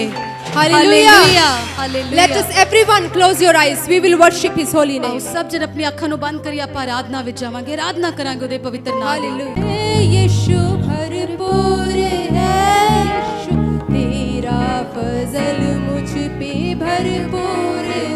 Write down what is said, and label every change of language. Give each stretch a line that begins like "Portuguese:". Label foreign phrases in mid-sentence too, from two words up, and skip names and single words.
English: Hallelujah.
Punjabi: ਹਾਲੇਲੂਇਆ।
English: Let us everyone close your eyes. We will worship his holy
Punjabi: ਆਓ
English: name.
Punjabi: ਸਭ ਜਨ ਆਪਣੀ ਅੱਖਾਂ ਨੂੰ ਬੰਦ ਕਰੀ ਆਪਾਂ ਆਰਾਧਨਾ ਵਿੱਚ ਜਾਵਾਂਗੇ। ਆਰਾਧਨਾ ਕਰਾਂਗੇ ਉਹਦੇ ਪਵਿੱਤਰ ਨਾਮ ਦੀ।
English: Hallelujah.
Hindi: यीशु भरपूर है, यीशु तेरा फजल मुझ पे भरपूर